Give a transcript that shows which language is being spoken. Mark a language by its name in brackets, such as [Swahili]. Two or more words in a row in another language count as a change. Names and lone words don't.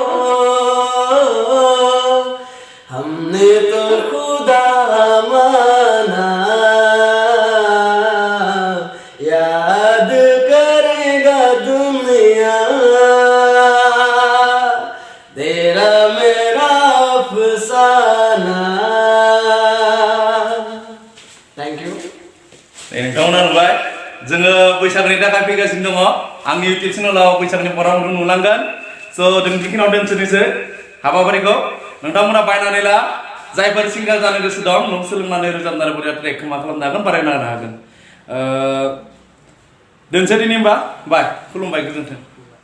[Hindi] हमने तो खुदा माना याद करेगा दुनिया तेरा मेरा अफसाना [English] thank you [Bodo] नोंथांमोना नुबाय जोङो बैसागुनि थाखाय फैगासिनो दङ आंनि इउटिउब चेनेलाव बैसागुनि प्रग्रामखौ नुलांगोन स' जों बेखिनियाव दोनसोनोसै हाबाफारिखौ नोंथांमोना बायनानै ला जायफोर सिंगार जानो गोसो दं नों सोलोंनानै रोजाबनानै बरिया ट्रेकखौ मा खालामनो हागोन बारायनो हागोन दोनसै दिनै होमबा बाय खुलुमबाय गोजोन्थों